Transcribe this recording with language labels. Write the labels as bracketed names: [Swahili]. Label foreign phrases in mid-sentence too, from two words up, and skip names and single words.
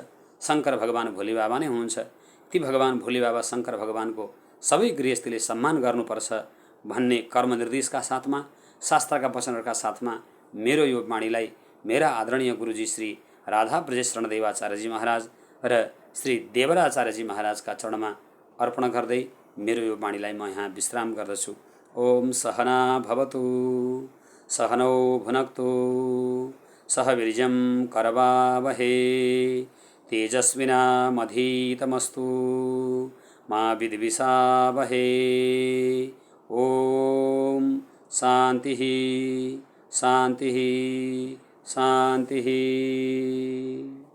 [Nepali] शङ्कर भगवान भोले बाबा नै हुनुहुन्छ। ती भगवान भोले बाबा शङ्कर भगवानको सबै गृहस्थीले सम्मान गर्नुपर्छ भन्ने कर्म निर्देशका साथमा, शास्त्रका वचनहरूका साथमा मेरो यो वाणीलाई मेरा आदरणीय गुरुजी श्री राधा ब्रजेश रणदेवाचार्यजी महाराज र श्री देवराचार्यजी महाराजका चरणमा अर्पण गर्दै मेरो यो वाणीलाई म यहाँ विश्राम गर्दछु। [Sanskrit] ओम सहना भवतु, सहनौ भुनक्तु, सह वीर्यं करवावहे, तेजस्विनामधीतमस्तु, मा विद्विषावहे। ओम शान्तिः शान्तिः शान्तिः।